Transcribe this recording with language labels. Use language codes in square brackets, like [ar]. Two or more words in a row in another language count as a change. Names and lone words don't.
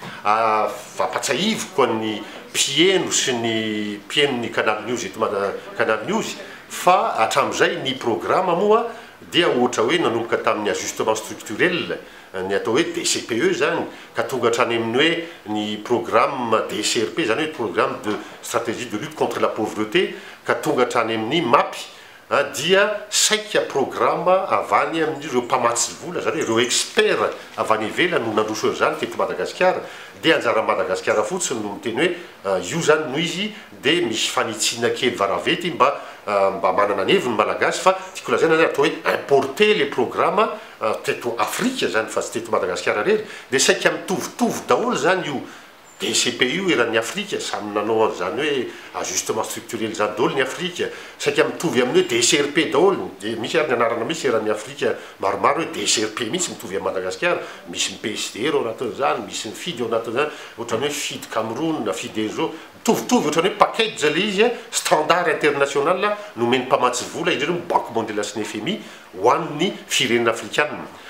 [mg] Vampatsahivoko ny mpieno sy ny mpieno ny Canal News eto Canal News fa hatramin'izay ny programme moa dia ohatra hoe nanomboka tamin'ny [fr] ajustement structurel [mg] ny atao hoe DCPE zany ka tonga hatrany amin'ny hoe ny programme DCRP zany hoe [fr] programme de stratégie de lutte contre la pauvreté [mg] ka tonga hatrany amin'ny MAPI dia saika programme avany amin'ireo mpamatsy vola zany hoe ireo expert avany ivelany no nandroso zany teto Madagasikara dia anjara Madagasikara fotsiny no miteny hoe io zany noho izy dia misy fanitsiana kely varavety mba manana ny heviny malagasy fa tiako lazaina zany atao hoe [fr] importer les programmes [mg] teto Afrika zany fa tsy teto Madagasikara rery dia saika mitovitovy daholo zany io DCPU eran'ny Afrika samy nanao zany hoe [fr] ajustement structurel [mg] zany daholo ny Afrika, saika mitovy amin'ny hoe DCRP daholo, dia misy ary ny anarana misy eran'ny Afrika maromaro hoe DCRP mihitsy mitovy amin'ny Madagasikara, misy ny PSDR ao anatin'izany, misy ny FID ao anatin'izany, ohatrany hoe FID Cameroun, FID ENZO, mitovitovy ohatrany hoe package le izy standard international no meny mpamatsy vola indrindra Banque mondiale sy ny FMI ho an'ny firenena afrikanina.